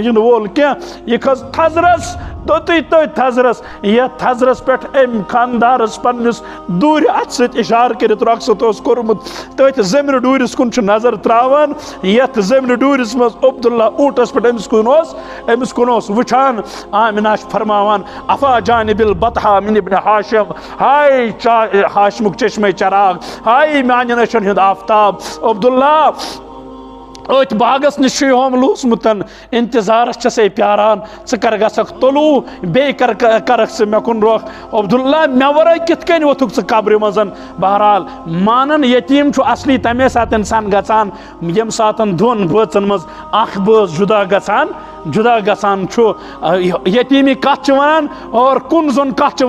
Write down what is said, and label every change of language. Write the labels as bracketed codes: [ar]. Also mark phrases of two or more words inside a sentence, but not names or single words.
[ks] یِنہٕ وول کینٛہہ یہِ کھٔژ تھزرس توٚتُے تٔتھۍ تھزرس یتھ تھزرس پٮ۪ٹھ أمۍ خاندارس پننس دوٗرِ اَتھٕ سۭتۍ اِشارٕ کٔرِتھ رۄخصت اوس کوٚرمُت تٔتھۍ زمینہِ ڈوٗرِس کُن چھُ نظر تراوان یتھ زمینہِ ڈوٗرِس منٛز عبداللہ اوٗنٹس پٮ۪ٹھ أمِس کُن اوس وٕچھان آمنہ چھِ فرماوان [ar] افا جانب البطحا من ابن ہاشم [ks] ہاے ہاشمُک چشمے چراغ ہاے میانہِ نشن ہُنٛد آفتاب عبداللہ أتھۍ باغس نِش چھُ ہوم لوٗسمُت انتظارس چھسے پیاران ژٕ کر گژھکھ طلوٗع بیٚیہِ کرکھ ژٕ مےٚ کُن رۄخ عبداللہ مےٚ ورٲے کِتھ کٔنۍ ووٚتھُکھ ژٕ قبرِ منٛز بہرحال مانن یتیٖم چھُ اصلی تمے ساتہٕ انسان گژھان ییٚمہِ ساتہٕ دۄن بٲژن منٛز اکھ بٲژ جُدا گژھان چھُ یتیٖمی کتھ چھِ ونان اور کُن زوٚن کتھ چھِ